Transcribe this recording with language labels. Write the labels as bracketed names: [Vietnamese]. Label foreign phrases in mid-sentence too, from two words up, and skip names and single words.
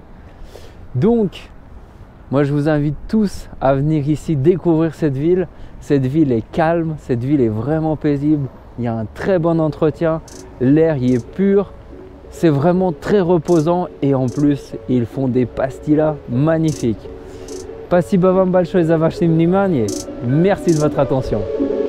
[French] Donc, moi je vous invite tous à venir ici découvrir cette ville. Cette ville est calme, cette ville est vraiment paisible, il y a un très bon entretien, l'air y est pur, c'est vraiment très reposant et en plus ils font des pastillas magnifiques. [Russian] Спасибо вам большое за ваше внимание. [French] Merci de votre attention.